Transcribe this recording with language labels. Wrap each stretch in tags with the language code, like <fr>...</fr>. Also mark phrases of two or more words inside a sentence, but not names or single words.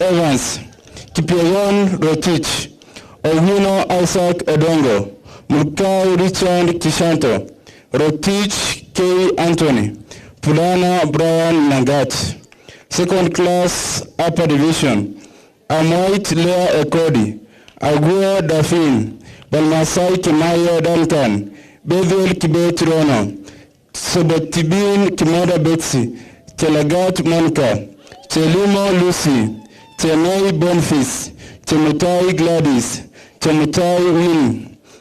<en>Evans, Kipyegon Rotich, Owino Isaac Edongo, Mukau Richard Kishanto, Rotich K. Anthony, Pulana Brian Nagat. Second class upper division, Amoit Lea Ekodi, Agua Dafin, Balmasai Kimayo Duncan, Bevel Kibet Rono, Sobotibin Kimoda Betsy, Chelagat Monica, Chelimo Lucy, Chenei Bonfis, Chemutai Gladys, Chemutai Win,</en>